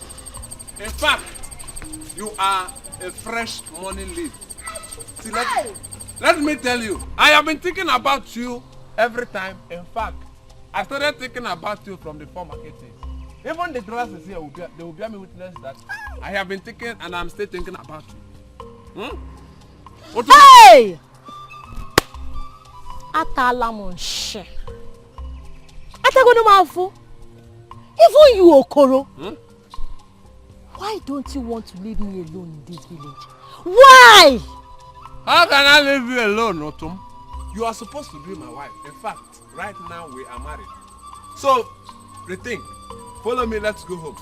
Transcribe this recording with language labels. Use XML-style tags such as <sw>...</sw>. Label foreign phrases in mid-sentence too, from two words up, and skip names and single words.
<en>In fact, you are a fresh morning leaf. See, let me tell you, I have been thinking about you every time. In fact, I started thinking about you from the former days. Even the classes here, they will bear me witness that I have been thinking and I'm still thinking about you. Hey! Atala monshe. Atagono mafu. Even you, Okoro. Why don't you want to leave me alone in this village? Why? How can I leave you alone, Otum? You are supposed to be my wife. In fact, right now we are married. So, rethink. Follow me, let's go home.</en>